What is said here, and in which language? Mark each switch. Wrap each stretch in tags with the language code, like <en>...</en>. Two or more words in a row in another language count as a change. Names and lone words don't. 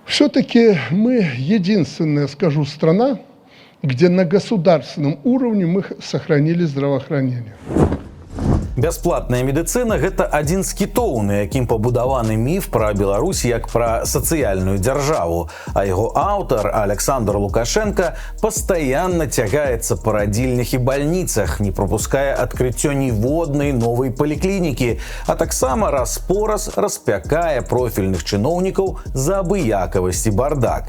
<ru>Все-таки мы единственная, скажу, страна, где на государственном уровне мы сохранили здравоохранение.</ru> <be>Бясплатная медыцына – гэта адзін з кітоў, на якім пабудаваны міф пра Беларусь як пра сацыяльную дзяржаву. А яго аўтар, Александр Лукашенко, пастаянна цягаецца па радзільнях і бальніцах, не прапускае адкрыццё ніводнай новай паліклінікі, а таксама раз-пораз распякае профільных чыноўнікаў за абыякавасць і бардак.</be>